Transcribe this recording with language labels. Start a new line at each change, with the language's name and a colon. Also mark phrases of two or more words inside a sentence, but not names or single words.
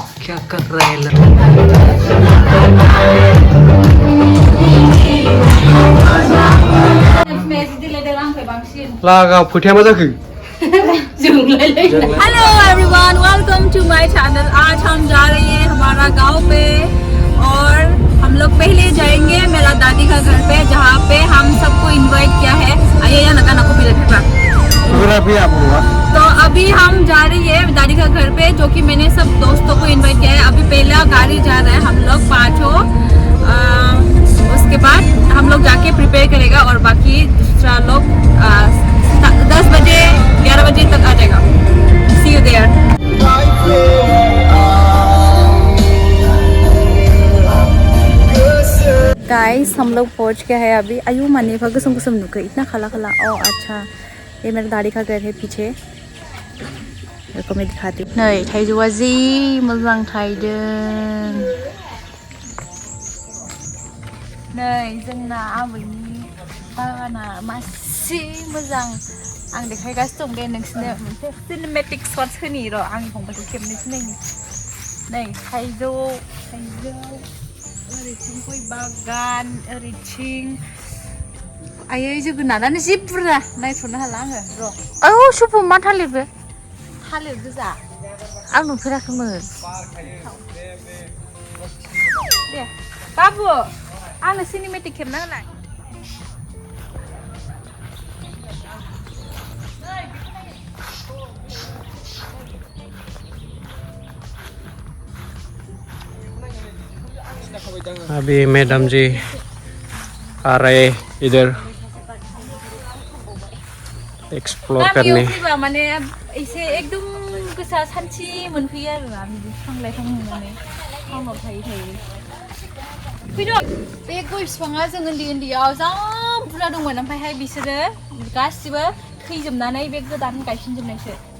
Hindi: क्या कर रहा है लागा फुटिया मा जाखो
English: Hello everyone, welcome to my channel.
Hindi: आज हम जा रहे हैं हमारा गांव पे और हम लोग पहले जाएंगे मेरा दादी का घर पे, जहाँ पे हम सबको इनवाइट किया है। आइए यहाँ नका नको तो अभी हम जा रही है दादी का घर पे, जो कि मैंने सब दोस्तों को इनवाइट किया है। अभी पहला गाड़ी जा रहा है, हम लोग पाँचों। उसके बाद हम लोग जाके प्रिपेयर करेगा और बाकी दूसरा लोग 10 बजे 11 बजे तक आ जाएगा।
English: See you there.
Hindi: गाइस हम लोग पहुंच गया है अभी।
Bodo: आयु माने गुसुम गुसुम नुक इतना खला खला।
Hindi: ओ अच्छा, ये मेरा दादी का घर है पीछे। देखो मैं दिखाती हूँ।
Bodo: नहीं थाइजौआ जि मोजां थाइदों। नै जोंना आबैनि बागाना मासि मोजां। आं देखायगासिनो दं दे नोंसिनो मोनसे
English: cinematic shots
Bodo: होनि र' आंनि फंबायखौ खेबनोसै नायनि। नै थाइजौ ओरैथिं गय बागान, ओरैथिं आयै जोगोनारानो जि बुरजा नायथ'नो हाला आङो र'। औ सुफु मा थालिरबो थालिर गोजा आं नुफेराखैमोन। दे बाबु आंनो सिनेमेटिक खेबना होलाय।
Hindi: अभी मैडम जी आ रहे इधर एक्सप्लोर करने।
Bodo: माने एसे एकदम गोसा सान्थि मोनफैयो आरोना बिफां लाइफां नुनानै टाउनाव थायै फैदो। बे गय बिफाङा जों उन्दैयाव जा बुरजा दंमोन, ओमफ्रायहाय बिसोरो गासिबो थैजोबनानै बे गोदान गायफिनजोबनायसो।